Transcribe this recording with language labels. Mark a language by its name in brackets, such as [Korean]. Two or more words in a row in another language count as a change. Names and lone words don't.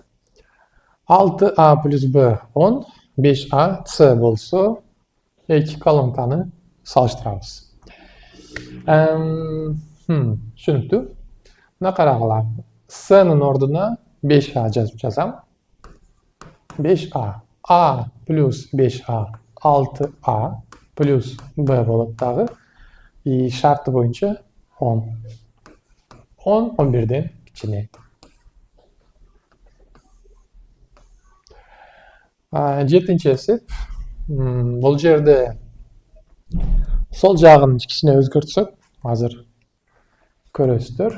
[Kyrgyz] 6a плюс b 10, 5a c болсо эки колонканы салыштырабыз. Түшүнүктүү. Мына карагыла. C'нын ордуна 5a жазып жазам. 5a. a плюс 5a 6a плюс b болот дагы. И шарты боюнча 10. 10 11ден кичине. Жетинчи эсеп. Бул жерде сол жагын кичине өзгөртсөк, азыр көрөсүздөр.